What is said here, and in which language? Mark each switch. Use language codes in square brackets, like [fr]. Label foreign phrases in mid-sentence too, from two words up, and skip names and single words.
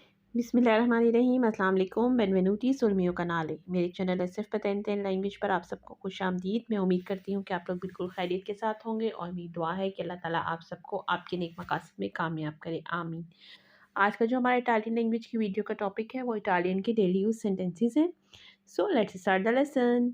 [ar] بسم الله الرحمن الرحيم السلام علیکم [it] benvenuti sul mio canale. [ur] میرے چینل ایس ایف پتینتے لینگویج پر آپ سب کو خوش آمدید. میں امید کرتی ہوں کہ آپ لوگ بالکل خیریت کے ساتھ ہوں گے اور میری دعا ہے کہ اللہ تعالیٰ آپ سب کو آپ کے نیک مقاصد میں کامیاب کرے، آمین. آج کا جو ہمارا [en] Italian language [ur] کی ویڈیو کا ٹاپک ہے وہ اٹالین کے [en] daily use sentences [ur] ہیں. [en] so let's start the lesson.